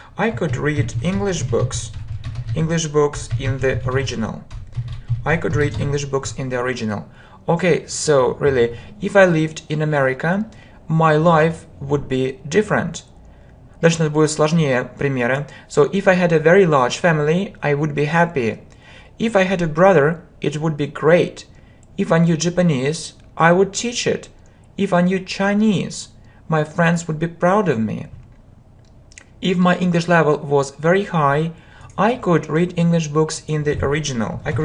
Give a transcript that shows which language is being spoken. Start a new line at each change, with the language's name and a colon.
English: I could read English books in the original. I could read English books in the original. Okay, so really, if I lived in America, my life would be different.
Russian: Дальше у нас будет сложнее примеры.
English: So, if I had a very large family, I would be happy. If I had a brother, it would be great. If I knew Japanese, I would teach it. If I knew Chinese, my friends would be proud of me. If my English level was very high, I could read English books in the original.